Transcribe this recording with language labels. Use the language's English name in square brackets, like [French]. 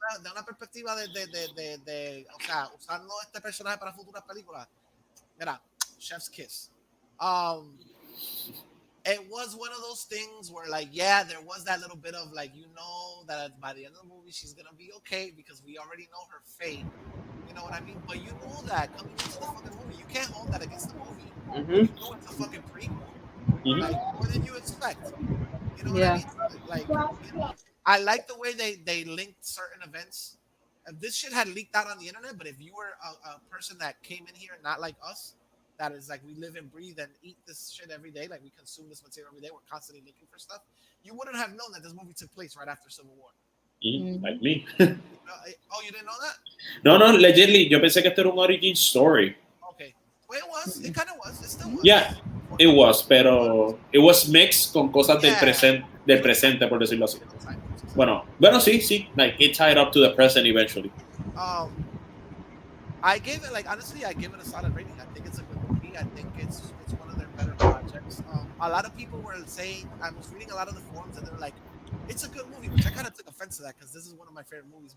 [Spanish] De una perspectiva de o sea, usando este personaje para futuras películas. Mira, [English] chef's kiss. It was one of those things where, like, yeah, there was that little bit of, like, that by the end of the movie, she's going to be okay because we already know her fate. You know what I mean? But you know that coming into the fucking movie. You can't hold that against the movie. You know it's a fucking prequel. Like, more than you expect. You know what I mean? Like, I like the way they linked certain events. This shit had leaked out on the internet, but if you were a person that came in here not like us, that is like we live and breathe and eat this shit every day, like we consume this material every day, we're constantly looking for stuff, you wouldn't have known that this movie took place right after Civil War. Like me. Oh, you didn't know that? [Spanish] No, legitimately, yo pensé que esto era un origin story. [English] Okay. Well, it was. It kind of was. It still was. Yeah, it was, [Spanish] pero [English] it was mixed [Spanish] con cosas del presente, por decirlo así. Bueno, sí, [English] like it tied up to the present eventually. I gave it, like, honestly, I give it a solid rating. I think it's a good movie. I think it's one of their better projects. A lot of people were saying, I was reading a lot of the forums, and they were like, it's a good movie, which I kind of took offense to that because this is one of my favorite movies.